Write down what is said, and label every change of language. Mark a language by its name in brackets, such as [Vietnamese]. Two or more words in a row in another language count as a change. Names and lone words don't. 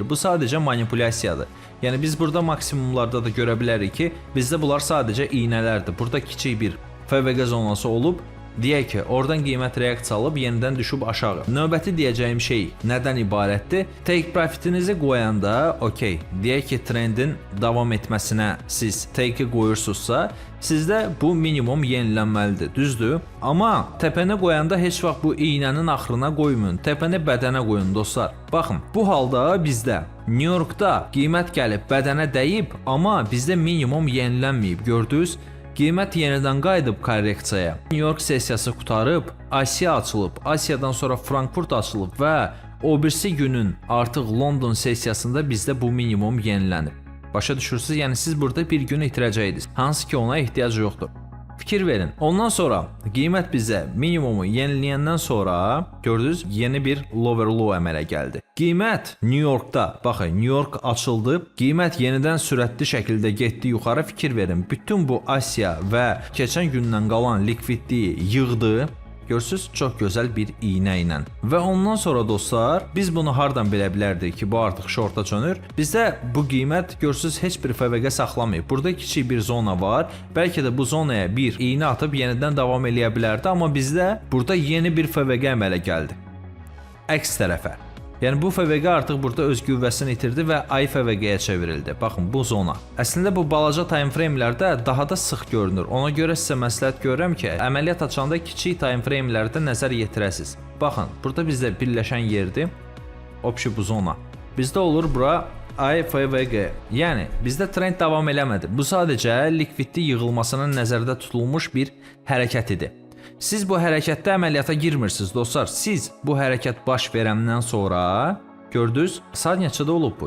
[Azerbaijani] Bu sadəcə manipulyasiyadır. Yəni biz burada maksimumlarda da görə bilərik ki, bizdə bunlar sadəcə iynələrdir. Burada kiçik bir FVG zonası olub. Deyək ki, oradan qiymət reaksiya alıb, yenidən düşüb aşağı. Növbəti deyəcəyim şey nədən ibarətdir? [English] Take profitinizi [Azerbaijani] qoyanda, okey, deyək ki, trendin davam etməsinə siz take-i qoyursunuzsa, sizdə bu minimum yenilənməlidir, düzdür? Amma təpəni qoyanda heç vaxt bu iynənin axırına qoymayın, təpəni bədənə qoyun dostlar. Baxın, bu halda bizdə New Yorkda qiymət gəlib bədənə dəyib, amma bizdə minimum yenilənməyib, gördünüz? Qiymət yenidən qayıdıb korreksiyaya. New York sessiyası qutarıb, Asiya açılıb, Asiyadan sonra Frankfurt açılıb və o birisi günün artıq London sessiyasında bizdə bu minimum yenilənib. Başa düşürsünüz? Yəni siz burada bir gün itirəcəydiniz. Hansı ki ona ehtiyac yoxdur. Fikir verin. Ondan sonra qiymət bizə minimumu yeniləyəndən sonra gördünüz, yeni bir [English] lower low [Azerbaijani] əmələ gəldi. Qiymət New Yorkda, baxın, New York açıldı. Qiymət yenidən sürətli şəkildə getdi yuxarı. Fikir verin. Bütün bu Asiya və keçən gündən qalan likvidliyi yığdı. Görürsüz, çox gözəl bir iynə ilə. Və ondan sonra dostlar, biz bunu hardan bilə bilərdik ki, bu artıq shorta çönür? Bizdə bu qiymət görürsüz heç bir FVG saxlamayıb. Burada kiçik bir zona var. Bəlkə də bu zonaya bir iynə atıb yenidən davam eləyə bilərdi, amma bizdə burada yeni bir FVG əmələ gəldi. Əks tərəfə. Yəni bu FVG artıq burada öz qüvvəsini itirdi və IFVG-yə çevrildi. Baxın bu zona. Əslində bu balaca [English] time frame-lərdə [Azerbaijani] daha da sıx görünür. Ona görə sizə məsləhət görürəm ki, əməliyyat açanda kiçik [English] time frame-lərdə [Azerbaijani] nəzər yetirəsiniz. Baxın, burada bizdə birləşən yerdir. Opşi bu zona. Bizdə olur bura IFVG. Yəni bizdə trend davam eləmədi. Bu sadəcə likvidli yığılmasının nəzərdə tutulmuş bir hərəkət idi. Siz bu hərəkətdə əməliyyata girmirsiniz dostlar. Siz bu hərəkət baş verəndən sonra gördünüz, saat neçədə olub bu?